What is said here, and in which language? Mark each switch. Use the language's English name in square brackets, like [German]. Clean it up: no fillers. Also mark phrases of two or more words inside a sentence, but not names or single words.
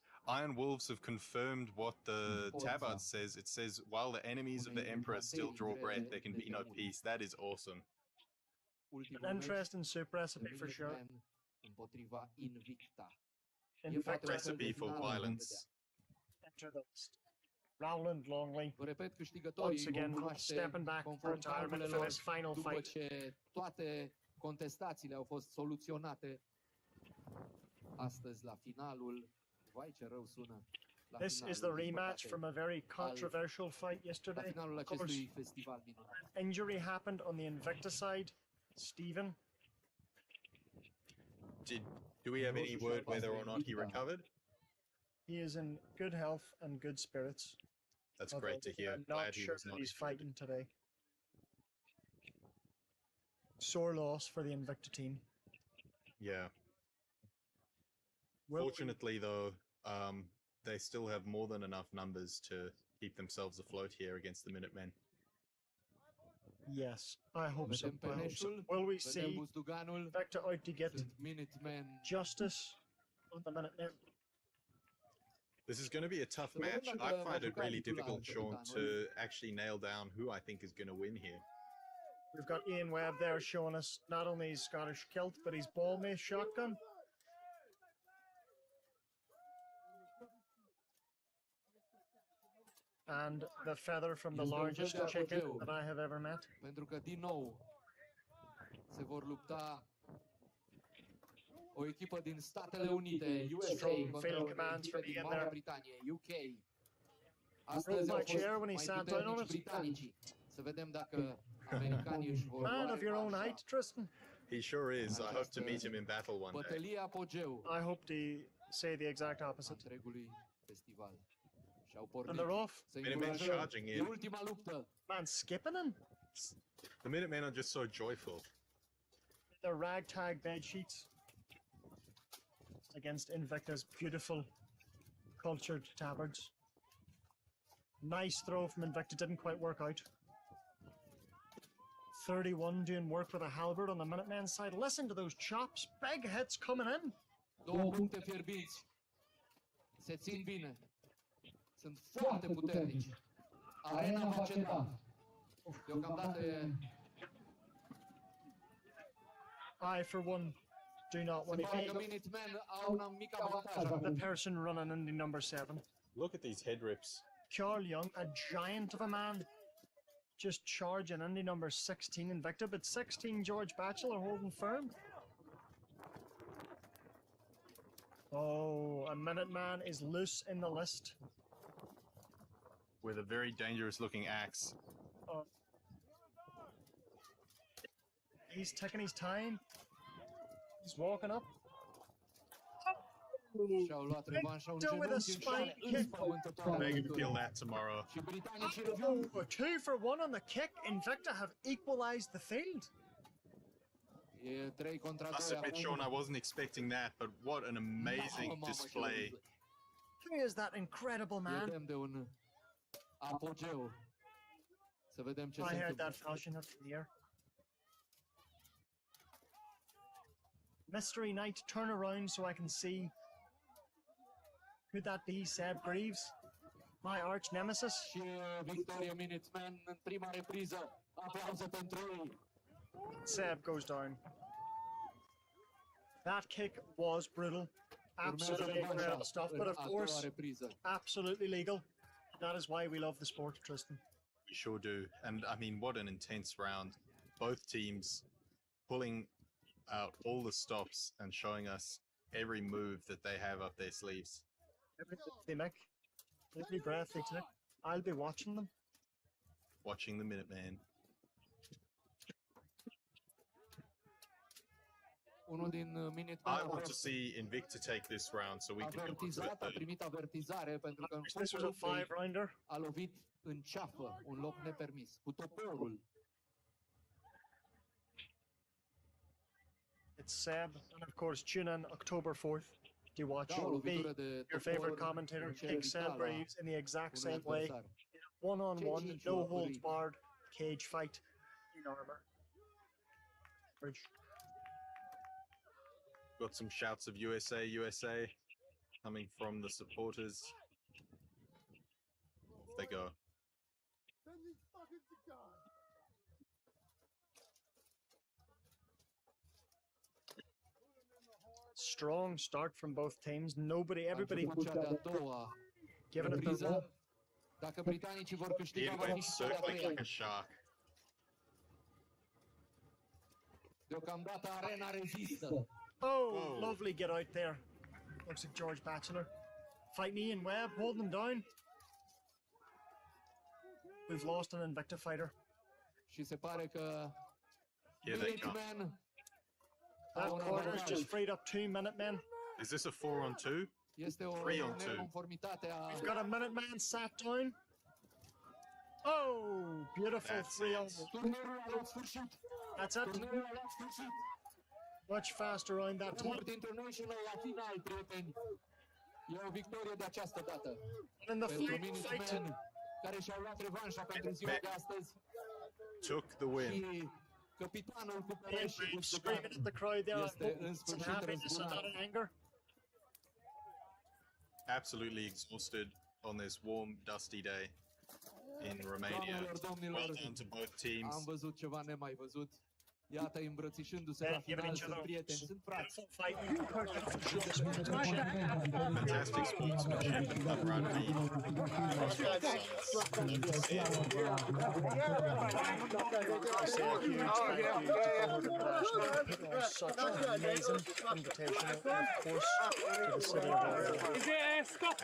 [English] Iron Wolves have confirmed what the tabard says. It says, while the enemies of the Emperor still draw breath, there can be no peace. That is awesome. An interesting soup recipe for sure. A recipe for violence. Enter the list. Roland Longley, [Romanian] Vă repet, câștigătorii [English] once again [Romanian] vom cunoaște [English] stepping back for [Romanian] conform [English] retirement for [Romanian] calculelor [English] this final [Romanian] după [English] fight. [Romanian] ce toate contestațiile au fost soluționate astăzi la finalul. Vai, ce rău sună. La [English] This is the [Romanian] finalul, din [English] rematch [Romanian] păcate, [English] from a very controversial fight [Romanian] la [English] yesterday. [Romanian] finalul [English] Of course, [Romanian] acestui festival minunat. [English] an injury happened on the Invicta side. Stephen, Do we have any word whether or not he recovered? he is in good health and good spirits. That's although great to hear. I'm not Glad he sure was that not he's injured. fighting today. Sore loss for the Invicta team. Yeah. Will we- Fortunately, though, they still have more than enough numbers to keep themselves afloat here against the Minutemen. Yes, I hope so. [Romanian] Vedem pe [English] I hope so. [Romanian] Neșul, [English] Will we [Romanian] vedem [English] see [Romanian] Buzduganul, [English] Invicta out to get [Romanian] sunt Minutemen. [English] justice on the Minutemen? This is going to be a tough match. I find it really difficult, Sean, to actually nail down who I think is going to win here. We've got Ian Webb there showing us not only his Scottish kilt, but his ball mace shotgun. And the feather from the [Romanian] Este un fel [English] largest [Romanian] de [English] chicken [Romanian] apogeu. [English] that I have ever met. [Romanian] Pentru că, din nou, se vor lupta O echipă din Statele Unite, USA, [English] Strong [Romanian] contra [English] field [Romanian] o [English] commands [Romanian] echipă [English] from [Romanian] din [English] Ian [Romanian] Marea [English] there. [Romanian] Britanie, UK. Astăzi au [English] my [Romanian] fost [English] chair when he [Romanian] mai [English] sat down on [Romanian] puternici [English] it. [Romanian] britanicii. Să vedem dacă americanii își vor [English] Man [Romanian] lua [English] of your own [Romanian] revanșa. [English] height, Tristan. He sure is. I hope to meet him in battle one day. [Romanian] Bătălia apogeu [English] I hope to say the exact [Romanian] a [English] opposite. [Romanian] întregului festival. Și-au [English] And [Romanian] pornit [English] they're off. [Romanian] să [English] Minutemen [Romanian] încurajăm. [English] charging [Romanian] E [English] in. [Romanian] ultima luptă. [English] Man, skipping him. The Minutemen are just so joyful. Their ragtag bed sheets against Invicta's beautiful, cultured tabards. Nice throw from Invicta, didn't quite work out. 31 doing work with a halberd on the Minutemen side. Listen to those chops. Big hits coming in. [Romanian] 2 puncte fierbinți. Se țin bine. Sunt foarte puternici. Arena va ceda. Deocamdată e... [English] I, for one, do not [Romanian] Se [English] want to [Romanian] pare că [English] be [Romanian] Minutemen au un mic avantaj. [English] the person running in the number 7. Look at these head rips. Karl Jung, a giant of a man, just charging Indy number 16 Invicta, but 16 George Batchelor holding firm. Oh, a Minuteman is loose in the list. With a very dangerous looking axe. Oh. He's taking his time. He's walking up. [Romanian] Și-au luat revanșa un [English] Victor with a [Romanian] genunchi în șale [English] spike kick. [Romanian] înspământătoare. [English] They can feel that tomorrow. [Romanian] Și britanicii revin. [English] Oh, 2 for 1 on the kick. Invicta have equalized the field. [Romanian] E 3 contra [English] Must [Romanian] 2 [English] admit, Sean, I wasn't expecting that, but what an amazing display. Who is that incredible man? [Romanian] Vedem de un apogeu. Să vedem ce [English] I [Romanian] se [English] heard [Romanian] întâmplă. [English] that falchion up from the air. Mystery Knight, turn around so I can see. Could that be Seb Greaves? My arch nemesis? [Romanian] Și victorie Minutemen în prima repriză. Aplauze pentru ei. [English] Seb goes down. That kick was brutal. Absolutely incredible stuff, but of [Romanian] a doua [English] course, [Romanian] repriză. [English] absolutely legal. That is why we love the sport, Tristan. We sure do. And I mean, what an intense round. Both teams pulling out all the stops and showing us every move that they have up their sleeves. Every move they make, every breath they take, I'll be watching them. Watching the Minuteman. [Romanian] Unul din [English] I [Romanian] Minutemen [English] want to see Invicta take this round so we can get on to the [Romanian] avertizat, a [English] third. [Romanian] primit avertizare pentru că în [English] This was [Romanian] focul [English] a [Romanian] luptei [English] 5-rounder. [Romanian] a lovit în ceafă, un loc nepermis, cu toporul. [English] It's Seb, and of course, tune in October 4th to watch [Romanian] Da, o [English] me, [Romanian] lovitură de [English] your [Romanian] topor [English] favorite commentator, [Romanian] în ce [English] kick Seb [Romanian] ridica la [English] Greaves in the exact [Romanian] un [English] same way. [Romanian] adversar. [English] One-on-one, [Romanian] Ce [English] no [Romanian] locuri. [English] holds barred, cage fight in armor. Bridge. Got some shouts of USA, USA coming from the supporters. Off they go. Strong start from both teams. Everybody [Romanian] A început cea de-a doua [English] giving it their all. [Romanian] repriză. Dacă britanicii vor câștiga, [English] It [Romanian] va fi [English] went [Romanian] cea de-a [English] circling [Romanian] treia. [English] like a shark. [Romanian] Deocamdată arena rezistă. [English] Oh, lovely get out there. Looks like George Batchelor. Fighting Ian Webb, holding him down. We've lost an Invicta fighter. [Romanian] Și se pare că [English] Here they come. [Romanian] Minutemen [English] That [Romanian] au un [English] corner's [Romanian] avantaj. [English] just freed up 2 Minutemen. Is this a 4-on-2? [Romanian] Este o [English] 3-on-2. [Romanian] neconformitate a... [English] We've got a Minuteman sat down. Oh, beautiful That's 3 on. it. [Romanian] Turnierul a luat sfârșit. [English] That's it. [Romanian] Turnierul a luat sfârșit. [English] Much faster round that time. [Romanian] Sport International la final, prieteni. E o victorie de această dată. [English] And in the [Romanian] Pentru [English] flag fight, [Romanian] Minutemen, care și-au luat revanșa pentru ziua de astăzi. [English] Took the win. [Romanian] Și capitanul cu [English] Ian [Romanian] pereți și [English] Greaves screaming at the crowd there. [Romanian] este în [English] Some [Romanian] sfârșit [English] happiness and not [Romanian] răzbunat. [English] anger. Absolutely exhausted on this warm, dusty day in Romania. [Romanian] Doamnelor, domnilor, [English] Well done to both [Romanian] am [English] teams. [Romanian] văzut ceva nemai văzut. Iată, îmbrățișându-se la final, sunt prieteni, sunt frați. [English] Fantastic sportsmanship of rugby. Such an amazing invitation, of course, to the city of Oradeo.